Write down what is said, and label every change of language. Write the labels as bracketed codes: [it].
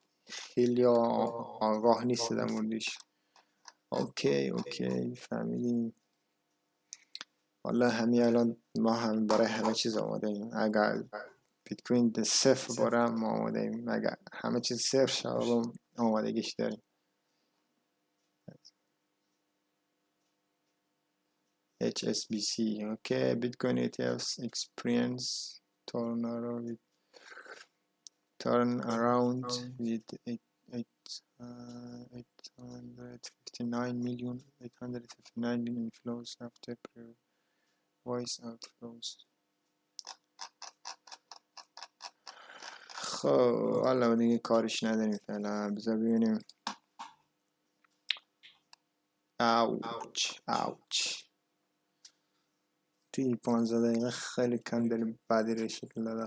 [fa] خیلی آگاه نیست در موردش. اوکی فهمیدیم. والا همین الان ما هم برای همه چیز آماده ایم. اگر بیت کوین صفر باره ما آماده ایم، اگر همه چیز صفر شد آمادگیش داریم. [en] HSBC okay, Bitcoin ETFs experience turnaround with 859 million inflows after voice outflows. [fa] خب حالا دیگه کارش نداریم فعلا. بذار ببینیم. اوچ توی 15 دقیقه خیلی کندل بدی رو شکل داده.